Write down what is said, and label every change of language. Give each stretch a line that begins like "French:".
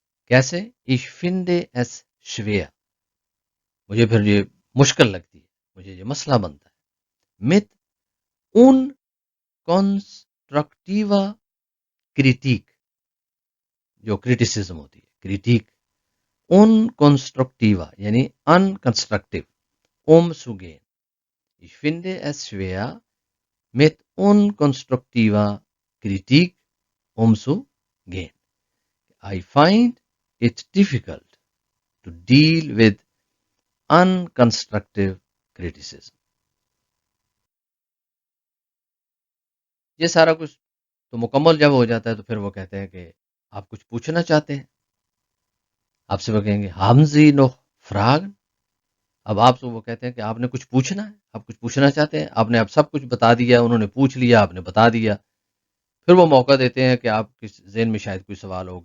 Urdu: کیسے؟
German: ich finde es schwer،
Urdu: مجھے پھر یہ مشکل لگتی ہے، مجھے یہ مسئلہ بنتا ہے.
German: mit unkonstruktiver Kritik،
Urdu: جو کریٹیسزم ہوتی ہے، کریٹیک ان کنسٹرکٹیوا یعنی ان constructive zu gehen.
German: Ich finde es schwer mit unkonstruktiver Kritik umzugehen.
English: I find it difficult to deal with unconstructive criticism.
Urdu: یہ سارا کچھ تو مکمل جب ہو جاتا ہے تو پھر وہ کہتے ہیں کہ آپ کچھ پوچھنا چاہتے ہیں. آپ سے وہ کہیں گے
German: haben Sie noch Fragen.
Urdu: اب آپ سے وہ کہتے ہیں کہ آپ نے کچھ پوچھنا ہے، آپ کچھ پوچھنا چاہتے ہیں. آپ نے اب سب کچھ بتا دیا، انہوں نے پوچھ لیا، آپ نے بتا دیا. پھر وہ موقع دیتے ہیں کہ آپ کے ذہن میں شاید کوئی سوال ہو.